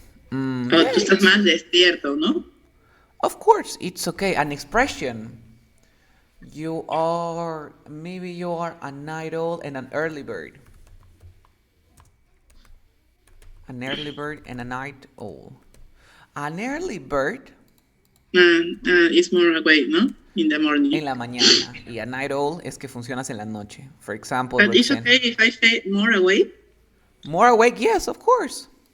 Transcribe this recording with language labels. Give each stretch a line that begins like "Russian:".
Spanish: Tú estás más despierto, ¿no?
English: Of course, it's okay. An expression. Maybe you are a night owl and an early bird. An early bird and a night owl. An early bird is more awake, ¿no? In the morning.
Spanish: En la mañana. Y
English: a night owl
Spanish: es que funcionas en la noche.
English: For example, but it's okay if I say more awake? More awake, yes, of course.